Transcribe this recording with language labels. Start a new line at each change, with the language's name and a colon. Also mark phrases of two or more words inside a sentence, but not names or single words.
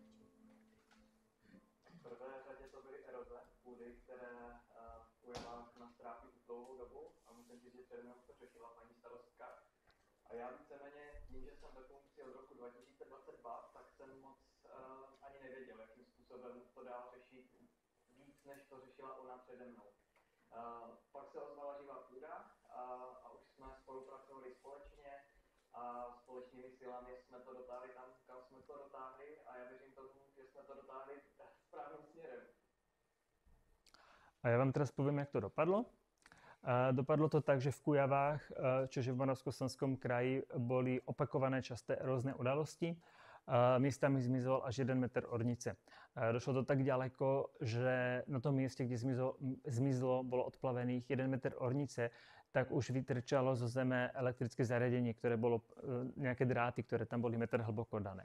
Czech: A já víceméně tím, že jsem ve funkci od roku 2022, tak jsem moc ani nevěděl, jakým způsobem to dál řešit víc, než to řešila ona přede mnou. Pak se ozvala živá půda a už jsme spolupracovali společně a společnými silami jsme to dotáhli tam, kam jsme to dotáhli a já věřím tomu, že jsme to dotáhli správným směrem.
Slovak: A ja vám teraz poviem, jak to dopadlo. Dopadlo to tak, že v Kujavách, čiže v Moravskoslezskom kraji, boli opakované časté rôzne udalosti. Miestami zmizol až 1 meter ornice. Došlo to tak ďaleko, že na tom mieste, kde zmizlo, bolo odplavených 1 meter ornice, tak už vytrčalo zo zeme elektrické zariadenie, ktoré bolo nejaké dráty, ktoré tam boli meter hlboko dané.